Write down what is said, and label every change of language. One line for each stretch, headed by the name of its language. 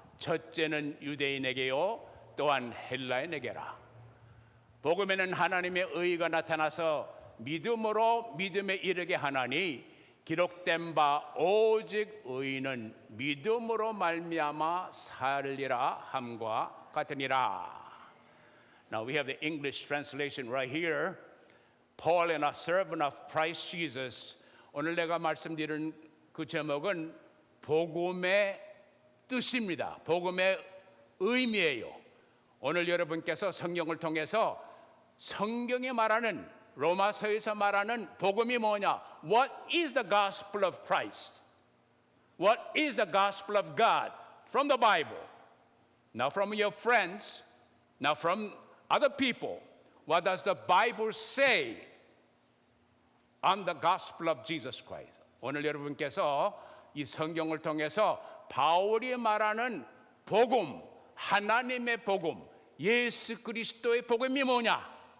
Korean: 첫째는 유대인에게요 또한 헬라인에게라. 복음에는 하나님의 의가 나타나서 믿음으로 믿음에 이르게 하나니 기록된 바 오직 의인은 믿음으로 말미암아 살리라 함과 같으니라.
English: Now we have the English translation right here. Paul and a servant of Christ Jesus.
Korean: 오늘 내가 말씀드리는 그 제목은 복음의 뜻입니다. 복음의 의미예요. 오늘 여러분께서 성경을 통해서 성경이 말하는 로마서에서 말하는 복음이 뭐냐?
English: What is the gospel of Christ? What is the gospel of God from the Bible? Now from your friends, now from other people, what does the Bible say on the gospel of Jesus Christ?
Korean: 오늘 여러분께서 이 성경을 통해서 바울이 말하는 복음, 하나님의 복음, 예수 그리스도의 복음이 뭐냐?